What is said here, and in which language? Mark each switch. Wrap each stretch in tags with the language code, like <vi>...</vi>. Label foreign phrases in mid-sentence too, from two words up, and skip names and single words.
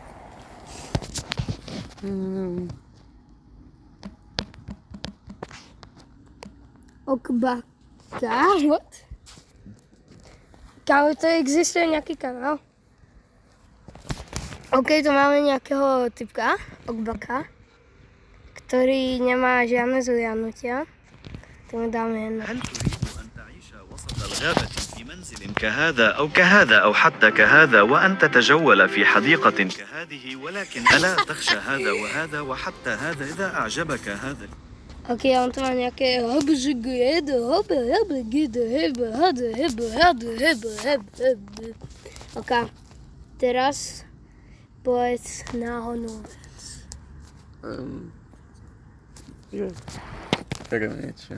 <en>Okbaka, what?</en> <sk>Kámo, to existuje nejaký kanál? OK, tu máme nejakého typka, Okbaka, ktorý nemá žiadne zhliadnutia. Tu mu dáme jedno.</sk> <ar>هل تريد أن تعيش وسط الغابة في منزل كهذا أو كهذا أو حتى كهذا وأن تتجول في حديقة كهذه ولكن ألا تخشى هذا وهذا وحتى هذا إذا أعجبك هذا.</ar> <sk>OK, on tu má nejaké OK, teraz povedz náhodnú vec. Niečo.</sk>